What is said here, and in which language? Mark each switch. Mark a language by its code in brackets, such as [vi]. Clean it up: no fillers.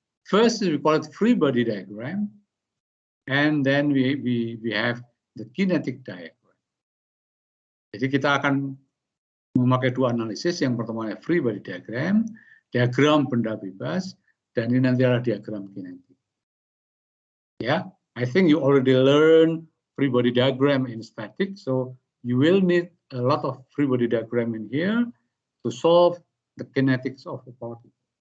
[en] First, we call it free body diagram, and then we have the kinetic diagram. [id] Jadi kita akan memakai dua analisis. Yang pertama free body diagram, diagram benda bebas, dan ini nanti adalah diagram kinetik. [en] Ya, I think you already learn free body diagram in static, so you will need a lot of free body diagram in here to solve the kinetics of the particle.